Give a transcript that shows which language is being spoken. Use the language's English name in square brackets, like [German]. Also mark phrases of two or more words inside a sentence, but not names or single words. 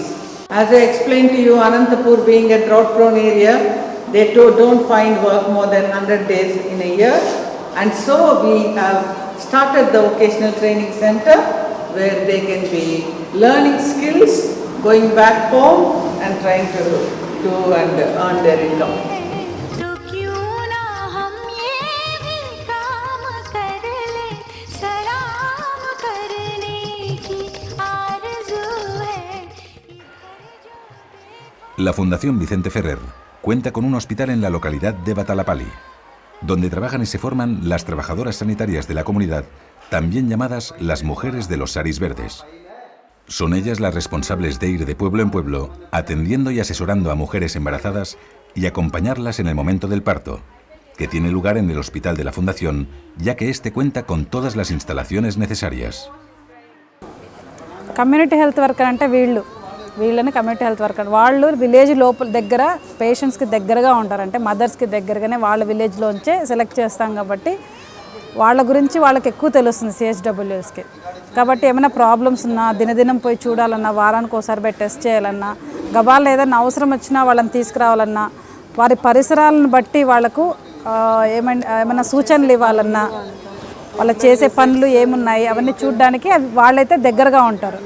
[English] As I explained to you, Anantapur being a drought prone area, they don't find work more than 100 days in a year, and so we have started the vocational training center where they can be learning skills, going back home and trying to do and earn their income. [Spanish] La Fundación Vicente Ferrer cuenta con un hospital en la localidad de Batalapalli, donde trabajan y se forman las trabajadoras sanitarias de la comunidad, también llamadas las mujeres de los saris verdes. Son ellas las responsables de ir de pueblo en pueblo, atendiendo y asesorando a mujeres embarazadas y acompañarlas en el momento del parto, que tiene lugar en el hospital de la Fundación, ya que este cuenta con todas las instalaciones necesarias. [English] community health worker [Telugu] అంటే వీళ్ళని [English] community health worker. [Telugu] వాళ్ళు విలేజ్ లోపల దగ్గర పేషెంట్స్కి దగ్గరగా ఉంటారు. అంటే మదర్స్కి దగ్గరగానే వాళ్ళ విలేజ్లోంచే సెలెక్ట్ చేస్తాం కాబట్టి వాళ్ళ గురించి వాళ్ళకి ఎక్కువ తెలుస్తుంది సిహెచ్డబ్ల్యూఎస్కి. కాబట్టి ఏమైనా ప్రాబ్లమ్స్ ఉన్నా, దినదినం పోయి చూడాలన్నా, వారానికి ఒకసారి పోయి టెస్ట్ చేయాలన్నా, గబాల్లో ఏదైనా అవసరం వచ్చినా వాళ్ళని తీసుకురావాలన్నా, వారి పరిసరాలను బట్టి వాళ్ళకు ఏమైనా సూచనలు ఇవ్వాలన్నా, వాళ్ళు చేసే పనులు ఏమున్నాయి అవన్నీ చూడడానికి వాళ్ళైతే దగ్గరగా ఉంటారు.